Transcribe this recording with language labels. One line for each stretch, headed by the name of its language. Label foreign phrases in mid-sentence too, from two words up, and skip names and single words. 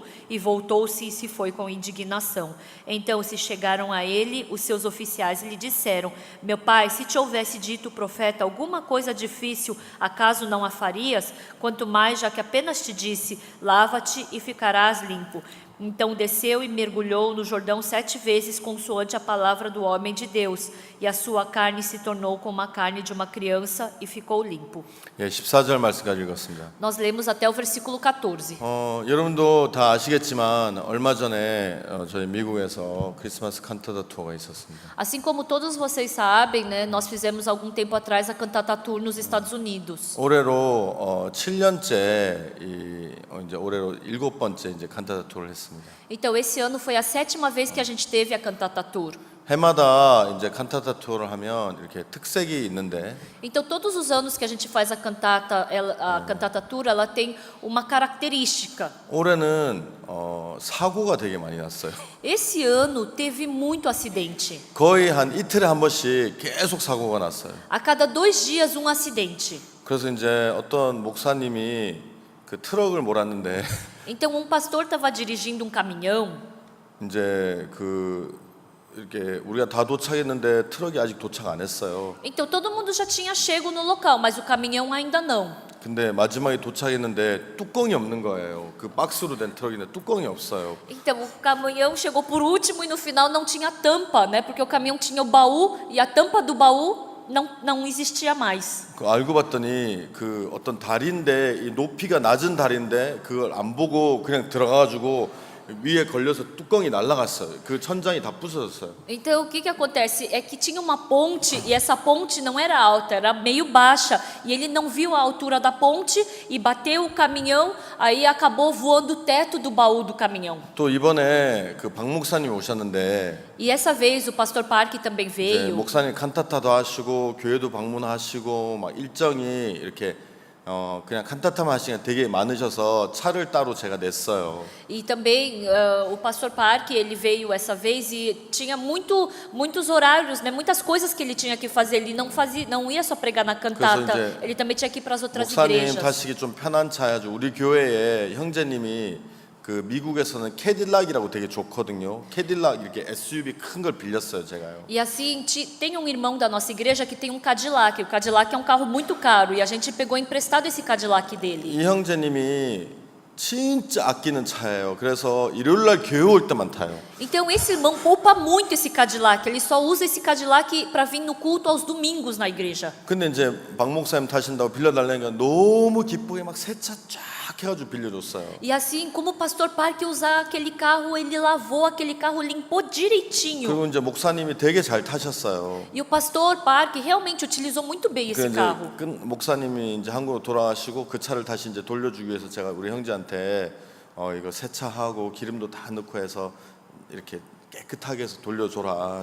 Portuguese: E voltou-se e se foi com indignação. Então se chegaram a ele os seus oficiais e lhe disseram: meu pai, se te houvesse dito o profeta alguma coisa difícil, acaso não a farias? Quanto mais, já que apenas te disse: lava-te e ficarás limpo. Então desceu e mergulhou no Jordão 7 vezes, consoante a palavra do homem de Deus, e a sua carne se tornou como a carne de uma criança e ficou limpo.
Korean: 예, 14절 말씀까지 읽었습니다.
Portuguese: Nós lemos até o versículo 14.
Korean: 여러분도 다 아시겠지만 얼마 전에 저희 미국에서 크리스마스 칸타타 투어가 있었습니다.
Portuguese: Assim como todos vocês sabem, né, nós fizemos algum tempo atrás a Cantata Tour nos Estados Unidos.
Korean: 올해로 7년째 이제 올해로 7번째 이제 칸타타 투어를 했습니다.
Portuguese: Então esse ano foi a 7ª vez que a gente teve a Cantata Tour.
Korean: 해마다 이제 칸타타 투어를 하면 이렇게 특색이 있는데
Portuguese: Então todos os anos que a gente faz a Cantata Tour, ela tem uma característica.
Korean: 올해는 사고가 되게 많이 났어요.
Portuguese: Esse ano teve muito acidente.
Korean: 거의 한 이틀에 한 번씩 계속 사고가 났어요.
Portuguese: A cada 2 dias um acidente.
Korean: 그래서 이제 어떤 목사님이 그 트럭을 몰았는데
Portuguese: Então um pastor estava dirigindo um caminhão.
Korean: 이제 이렇게 우리가 다 도착했는데 트럭이 아직 도착 안 했어요.
Portuguese: Então todo mundo já tinha chego no local, mas o caminhão ainda não.
Korean: 근데 마지막에 도착했는데 뚜껑이 없는 거예요. 그 박스로 된 트럭인데 뚜껑이 없어요.
Portuguese: Então o caminhão chegou por último e no final não tinha tampa, né? Porque o caminhão tinha o baú e a tampa do baú não existia mais.
Korean: 알고 봤더니 그 어떤 다리인데 이 높이가 낮은 다리인데 그걸 안 보고 그냥 들어가가지고 위에 걸려서 뚜껑이 날아갔어요. 그 천장이 다 부서졌어요.
Portuguese: Então o que acontece é que tinha uma ponte e essa ponte não era alta, era meio baixa e ele não viu a altura da ponte e bateu o caminhão, aí acabou voando o teto do baú do caminhão.
Korean: 또 이번에 그 박 목사님이 오셨는데
Portuguese: E essa vez o pastor Park também veio.
Korean: 목사님 칸타타도 하시고 교회도 방문하시고 막 일정이 이렇게 그냥 칸타타만 하시는 되게 많으셔서 차를 따로 제가 냈어요.
Portuguese: E também o pastor Park, ele veio essa vez e tinha muitos horários, né? Muitas coisas que ele tinha que fazer. Ele não ia só pregar na cantata, ele também tinha que ir para as outras
Korean: 목사님
Portuguese: igrejas.
Korean: 타시기 좀 편한 차 해가지고 우리 교회에 형제님이 그 미국에서는 캐딜락이라고 되게 좋거든요. 캐딜락 이렇게 SUV 큰 걸 빌렸어요, 제가요.
Portuguese: E assim, tem um irmão da nossa igreja que tem um Cadillac. O Cadillac é um carro muito caro e a gente pegou emprestado esse Cadillac dele.
Korean: 이 형제님이 진짜 아끼는 차예요. 그래서 일요일 날 교회 올 때만 타요.
Portuguese: Então esse irmão poupa muito esse Cadillac. Ele só usa esse Cadillac para vir no culto aos domingos na igreja.
Korean: 근데 이제 박 목사님 타신다고 빌려달라니까 너무 기쁘게 막 새 차 쫙 해가지고 빌려줬어요.
Portuguese: E assim, como o pastor Park usar aquele carro, ele lavou aquele carro, limpou direitinho.
Korean: 그리고 이제 목사님이 되게 잘 타셨어요.
Portuguese: E o pastor Park realmente utilizou muito bem esse carro.
Korean: 목사님이 이제 한국으로 돌아가시고 그 차를 다시 이제 돌려주기 위해서 제가 우리 형제한테 이거 세차하고 기름도 다 넣고 해서 이렇게 깨끗하게 해서 돌려줘라.